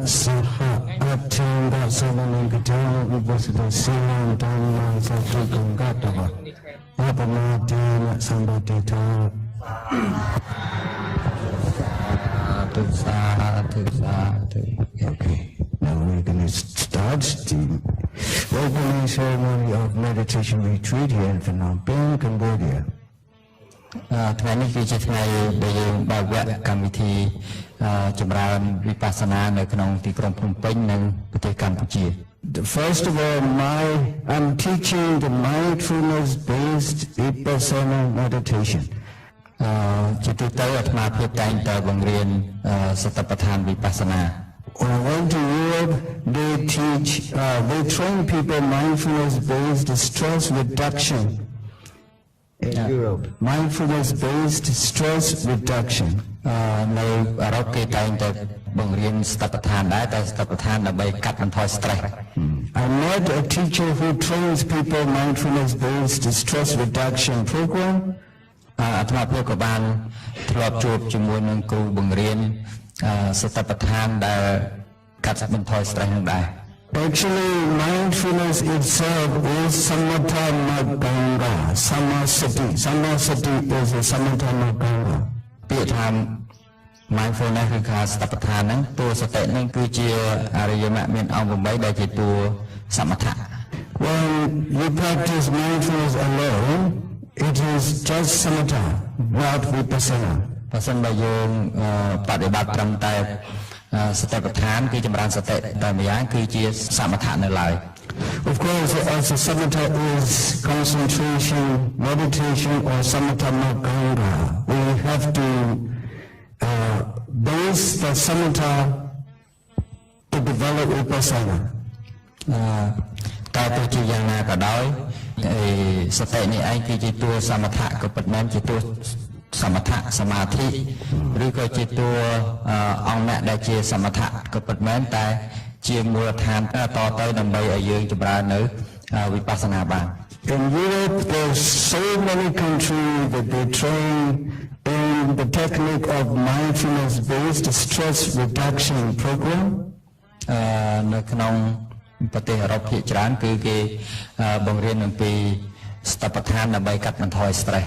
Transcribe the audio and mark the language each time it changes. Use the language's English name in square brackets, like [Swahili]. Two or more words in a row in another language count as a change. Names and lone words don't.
[Pali] Saha Atanga Savanangata Upasita Silam Dhamma Satrikangata Yapamadena Sambhatita. [Khmer] ទុសាទុ [English] Okay, now we're going to start the opening ceremony of meditation retreat here in Phnom Penh, Cambodia. [Khmer] ថ្ងៃនេះគឺជាថ្ងៃដែលយើងបើកវគ្គកម្មវិធីចម្រើនវិបស្សនានៅក្នុងទីក្រុងភ្នំពេញនិងប្រទេសកម្ពុជា [English] First of all, I'm teaching the mindfulness-based vipassana meditation. [Khmer] ជាទូទៅអាត្មាភាពតែងតែបង្រៀនសតិប្បដ្ឋានវិបស្សនា [English] When I went to Europe, they train people mindfulness-based stress reduction. In Europe, mindfulness-based stress reduction. [Khmer] នៅអឺរ៉ុបគេតែងតែបង្រៀនសតិប្បដ្ឋានដែរតែសតិប្បដ្ឋានដើម្បីកាត់បន្ថយ stress. [English] I met a teacher who trains people mindfulness-based stress reduction program. [Khmer] អាត្មាភាពក៏បានធ្លាប់ជួបជាមួយនឹងគ្រូបង្រៀនសតិប្បដ្ឋានដែលកាត់បន្ថយ stress នឹងដែរ [English] Actually, mindfulness itself is [Pali] samatha maganga, [English] samasati. Samasati is a [Pali] samatha maganga. [Khmer] ពាក្យថា mindfulness ឬថាសតិប្បដ្ឋានហ្នឹងតួសតិហ្នឹងគឺជាអរិយមគ្គមានអង្គ8ដែលជាតួសមថៈ [English] When you practice mindfulness alone, it is just samatha, not vipassana. [Khmer] បើសិនបើយើងបដិបត្តិត្រឹមតែសតិប្បដ្ឋានគឺចម្រើនសតិតែម្យ៉ាងគឺជាសមថៈនៅឡើយ [English] Of course, as a samatha is concentration, meditation, or [Pali] samatha maganga, [English] we have to base the samatha to develop vipassana. [Khmer] តែទោះជាយ៉ាងណាក៏ដោយសតិនេះឯងគឺជាតួសមថៈក៏ពិតមែនជាតួសមថៈសមាធិឬក៏ជាតួអង្គអ្នកដែលជាសមថៈក៏ពិតមែនតែជាមូលដ្ឋានតទៅដើម្បីឲ្យយើងចម្រើននៅវិបស្សនាបាន [English] In Europe, there's so many countries that they train in the technique of mindfulness-based stress reduction program. [Khmer] នៅក្នុងប្រទេសអឺរ៉ុបភាគច្រើនគឺគេបង្រៀនអំពីសតិប្បដ្ឋានដើម្បីកាត់បន្ថយ stress.